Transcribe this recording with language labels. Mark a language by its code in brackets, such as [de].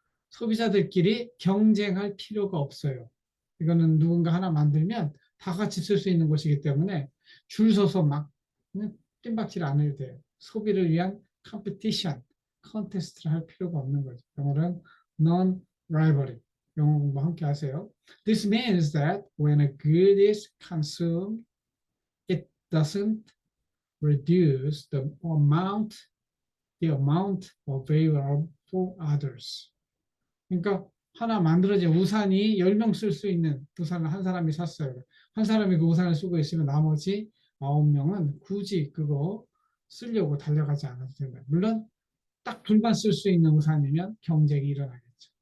[ko] 소비자들끼리 경쟁할 필요가 없어요. 이거는 누군가 하나 만들면 다 같이 쓸 수 있는 것이기 때문에 줄 서서 막 뜀박질 안 해도 돼요. 소비를 위한 컴피티션, 컨테스트를 할 필요가 없는 거죠. 영어는 non-rivalry. 영어 공부 함께 하세요. [en] This means that when a good is consumed, it doesn't reduce the amount available for others. [ko] 그러니까 하나 만들어진 우산이 10명 쓸 수 있는 우산을 한 사람이 샀어요. 한 사람이 그 우산을 쓰고 있으면 나머지 9명은 굳이 그거 쓰려고 달려가지 않아도 된다. 물론 딱 둘만 쓸 수 있는 우산이면 경쟁이 일어나겠죠.